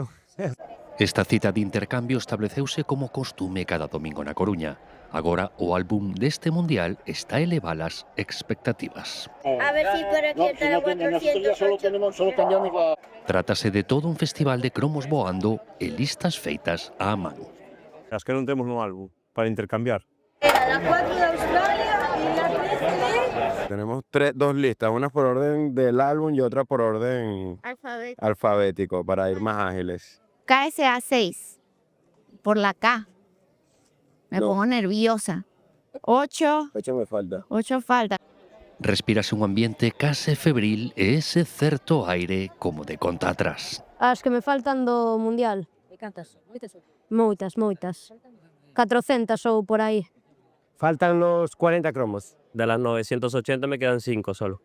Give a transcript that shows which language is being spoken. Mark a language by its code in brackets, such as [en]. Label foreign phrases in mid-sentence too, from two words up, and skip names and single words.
[gl] Esta cita de intercambio estableceuse como costume cada domingo na Coruña. Agora o álbum deste mundial está a elevar as expectativas. [es] A ver si por aquí está la 408. [gl] Trátase de todo un festival de cromos voando e listas feitas á man. As que non temos no álbum para intercambiar. [es] Era la 4 de Australia y la 13 de... Tenemos 2 listas, una por orden del álbum y otra por orden alfabético para ir más ágiles. KSA 6, por la K. Me pongo nerviosa. 8 me falta. 8 falta. [gl] Respírase un ambiente case febril e ese certo aire como de conta atrás. As que me faltan do Mundial. E cantas? Moitas. 400 ou por aí. [es] Faltan los 40 cromos. De las 980 me quedan 5 solo.